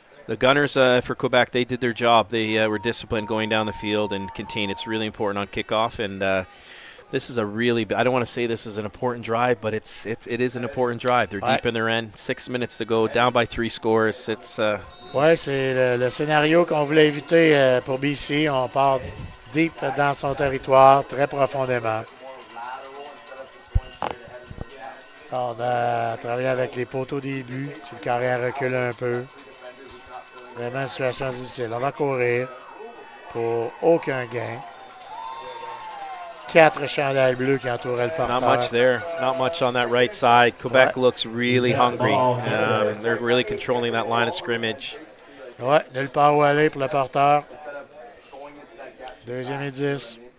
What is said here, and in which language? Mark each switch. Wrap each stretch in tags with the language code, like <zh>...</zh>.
<en>the gunners for Quebec, they did their job. They were disciplined going down the field and contained. It's really important on kickoff. And this is a really, I don't want to say this is an important drive, but it is an important drive. They're deep in their end. 6 minutes to go, down by 3 scores.</en> <fr>Ouais, c'est le scénario qu'on voulait éviter pour BC. On part deep dans son territoire, très profondément. On a travaillé avec les poteaux au début. Si le carré recule un peu. Vraiment une situation difficile. On va courir pour aucun gain. 4 chandails bleus qui entouraient le porteur.</fr> <en>Not much there. Not much on that right side. Quebec looks really hungry. They're really controlling that line of scrimmage.</en> <fr>Ouais, nulle part où aller pour le porteur. 2e et 10.</fr>